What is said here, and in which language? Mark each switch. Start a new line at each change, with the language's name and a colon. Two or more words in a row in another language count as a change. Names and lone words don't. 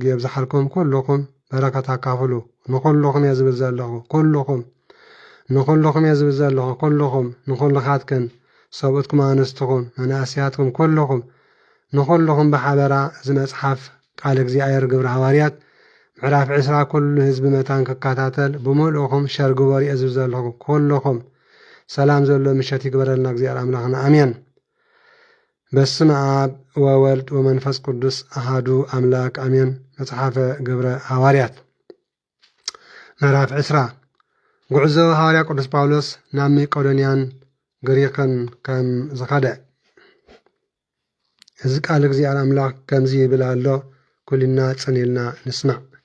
Tigrinya: የብዛሓልኩም ኩልኹም በረከት አካፍሉ። ንኩልኹም እየ ዝብል ዘለኹ ኩልኹም ንኩልኹም እየ ዝብል ዘለኹ ኩልኹም ንኩልኻትክን ሰብኡትኩም ኣንስትኹም መናእስያትኩም ኩልኹም ንኩልኹም ብሓበራ እዚ መፅሓፍ ቃል እግዚአብሔር ግብረ ሐዋርያት ምዕራፍ 10 ኩሉ ህዝቢ መታን ክከታተል ብምልእኹም ሸር ግበሩ እየ ዝብል ዘለኹ ኩልኹም። ሰላም ዘሎ ምሸት ይግበረልና እግዚአብሔር አምላኽና አሜን።
Geez: በስመ አብ ወወልድ ወመንፈስ ቅዱስ አሃዱ አምላክ አሜን።
Tigrinya: መጽሐፈ ግብረ ሐዋርያት ምዕራፍ 10 ጉዕዞ ሐዋርያ ቅዱስ ጳውሎስ ናብ መቄዶንያን ግሪክን ከም ዝኸደ። እዚ ቃል እግዚአብሔር አምላኽ ከምዚ ይብል ኣሎ። ኩልና ጽኒልና ንስማዕ።